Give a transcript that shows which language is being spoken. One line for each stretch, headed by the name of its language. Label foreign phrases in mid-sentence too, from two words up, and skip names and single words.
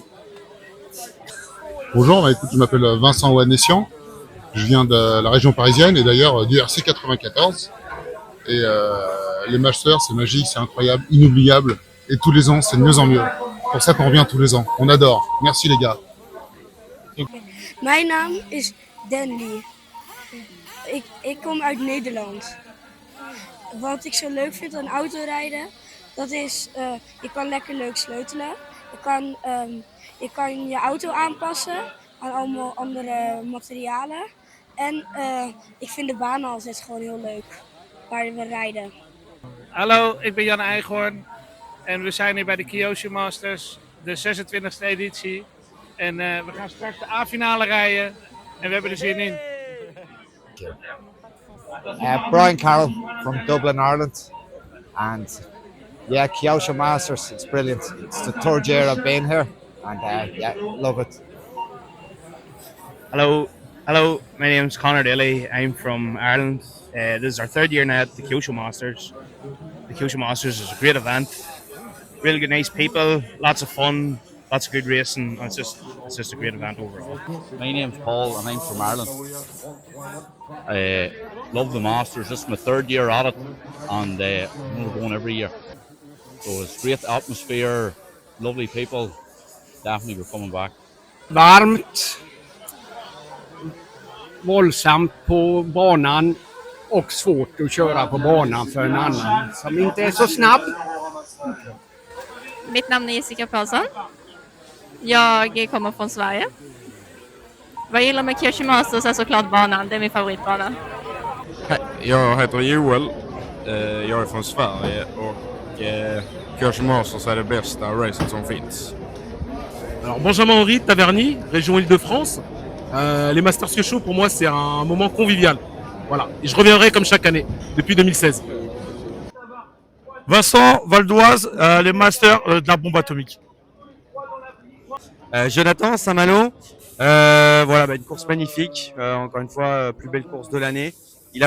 French: Bonjour, écoute, je m'appelle Vincent Ouanessian, je viens de la région parisienne et d'ailleurs du RC 94. Et les Masters, c'est magique, c'est incroyable, inoubliable. Et tous les ans, c'est de mieux en mieux. C'est pour ça qu'on revient tous les ans. On adore. Merci les gars.
Dutch: Mijn naam is Danny. Ik kom uit Nederland. Wat ik zo leuk vind aan autorijden, dat is, je kan lekker leuk sleutelen. Je kan je auto aanpassen aan allemaal andere materialen. En ik vind de banen altijd gewoon heel leuk, waar we rijden. Hallo, ik ben Jan Eichhorn en we zijn hier bij de Kyosho Masters, de 26e editie. En we gaan straks de A-finale rijden en we hebben er zin in.
English: Brian Carroll from Dublin, Ireland. And yeah, Kyosho Masters, it's brilliant. It's the 3rd year I've been here. And love it. Hello, my name is Conor Daly. I'm from Ireland. This is our 3rd year now at the Kyosho Masters. The Kyosho Masters is a great event. Really good, nice people, lots of fun, lots of good racing. It's just a great event overall. My name's Paul and I'm from Ireland. I love the Masters. This is my 3rd year at it and we're going every year. So it's great atmosphere, lovely people. Definitely we're coming back.
Swedish: Varmt, våldsamt på banan och svårt att köra på banan för en annan som inte är så snabb. Mitt namn är Jessica Paulsson. Jag kommer från Sverige. Vad jag gillar med Kyosho Masters är såklart banan. Det är min favoritbana. Jag heter Joel. Jag är från Sverige och Kyosho Masters är det bästa racet som finns.
French: Alors Benjamin Henry, Taverny, région Île-de-France. Les Masters Kyosho pour moi c'est un moment convivial. Voilà, et je reviendrai comme chaque année depuis 2016. Vincent Valdoise, les Masters de la bombe atomique. Jonathan Saint-Malo, voilà, une course magnifique, encore une fois, plus belle course de l'année.